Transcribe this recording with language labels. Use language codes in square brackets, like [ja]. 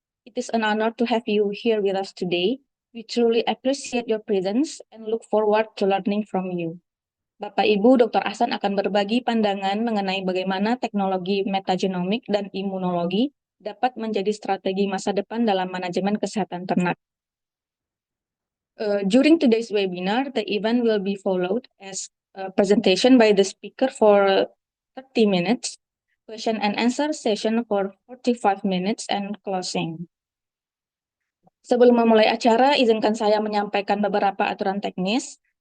[en] It is an honor to have you here with us today. We truly appreciate your presence and look forward to learning from you. [id] Bapak Ibu, Dr. Ahsan akan berbagi pandangan mengenai bagaimana teknologi metagenomik dan imunologi dapat menjadi strategi masa depan dalam manajemen kesehatan ternak. [en] During today's webinar, the event will be followed as a presentation by the speaker for 30 minutes, question and answer session for 45 minutes, and closing. [id] Sebelum memulai acara, izinkan saya menyampaikan beberapa aturan teknis.